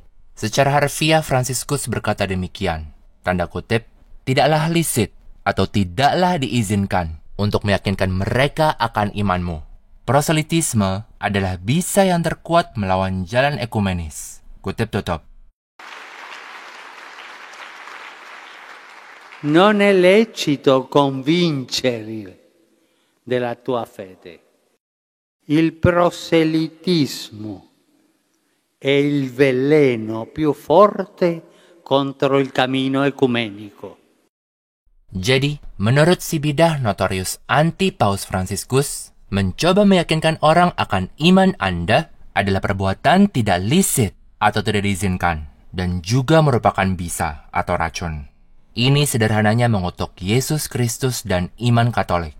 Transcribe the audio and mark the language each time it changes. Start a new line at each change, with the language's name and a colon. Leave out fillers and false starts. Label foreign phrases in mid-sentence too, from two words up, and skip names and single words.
Indonesian: Secara harfiah, Fransiskus berkata demikian, tanda kutip, tidaklah licit atau tidaklah diizinkan untuk meyakinkan mereka akan imanmu. Proselitisme adalah bisa yang terkuat melawan jalan ekumenis. Kutip tutup.
Italian: Non è lecito convincere della tua fede. Il proselitismo è il veleno più forte contro il cammino ecumenico.
Indonesian: Jadi, menurut si bidah notorius anti-Paus Fransiskus, mencoba meyakinkan orang akan iman Anda adalah perbuatan tidak licit atau tidak diizinkan, dan juga merupakan bisa atau racun. Ini sederhananya mengutuk Yesus Kristus dan iman Katolik.